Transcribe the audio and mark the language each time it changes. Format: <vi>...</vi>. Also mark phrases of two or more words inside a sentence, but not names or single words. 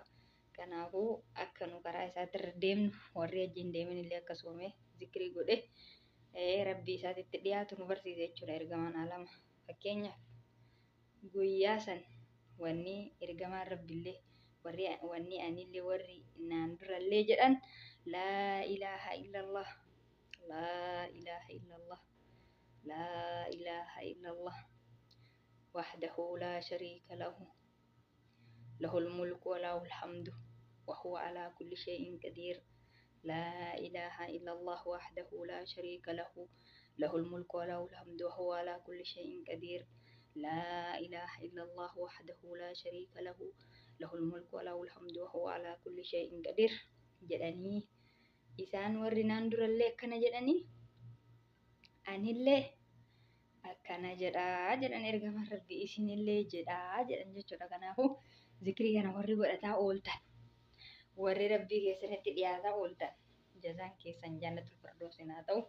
<om>Kanaafuu akka nu karaa isaatirra deemnu warri hajji hin deemin illee akka soomee zikrii godhe rabbii isaatitti dhiyaatu nu barsiise jechuudha. Ergamaan alama fakkeenyaaf guyyaa san wanni ergamaan rabbillee wanni anillee warri naan durallee jedhan</om> <ar>لا إله إلا الله لا إله</ar> <om>illallah laa ilaaha</om> <ar>إلا الله وحده لا شريك له له الملك وله الحمد وهو على كل شيء قدير لا إله إلا الله وحده لا شريك له له الملك وله الحمد وهو على كل شيء قدير لا إله إلا الله وحده لا شريك له له الملك وله الحمد وهو على كل شيء قدير</ar> <om>jedhanii isaan warri naan durallee akkana jedhanii anillee akkana jedhaa jedhan ergamaan rabbii isinillee jedhaa jedhan jechuudha. Kanaafuu zikrii kana warri godhataa ooltan warri rabbii keessanitti dhiyaataa ooltan jazaan keessan jannatul firdawsiin haa ta'u.</om>